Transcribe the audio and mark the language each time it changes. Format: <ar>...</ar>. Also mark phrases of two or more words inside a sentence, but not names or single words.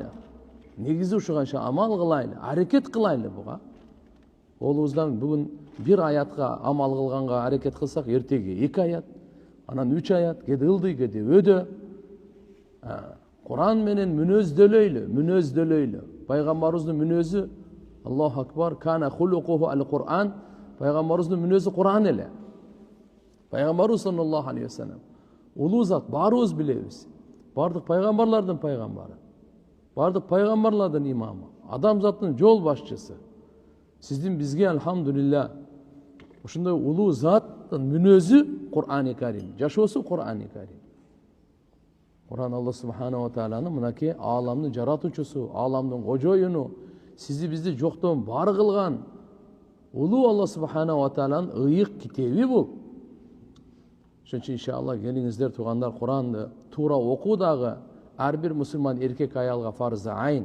<ky>Негизи ушуганча амал кылайлы, аракет кылайлы буга. Колубуздан бүгүн бир аятка амал кылганга аракет кылсак, эртеги 2 аят, анан 3 аят, кеде ылдый, кеде өдө. Кур'ан менен мүнөздөлөйлү. Пайгамбарыбыздын мүнөзү,</ky> <ar>الله أكبر كان خلقه القرآن.</ar> <ky>Пайгамбарыбыздын мүнөзү Кур'ан эле. Пайгамбарыбыз</ky> <ar>صلى الله عليه وسلم</ar> <ky>улуу зат, баарыбыз билебиз. Бардык пайгамбарлардын пайгамбары. Бардык пайгамбарлардын имамы. Адамзаттын жол башчысы. Сиздин бизге алхамдулилля ушундай улуу заттын мүнөзү Кур'ан-ы Карим, жашоосу Кур'ан-ы Карим. Кур'ан</ky> <ar>الله سبحانه وتعالى</ar> <ky>мынакей ааламдын жаратуучусу, ааламдын кожоюну, сизди бизди жоктон бар кылган улуу</ky> <ar>الله سبحانه وتعالى</ar> <ky>ыйык китеби бул. Ошон үчүн иншалла келиңиздер туугандар, Кур'анды туура окуу дагы ар бир мусулман эркек аялга</ky> <ar>فرض عين.</ar>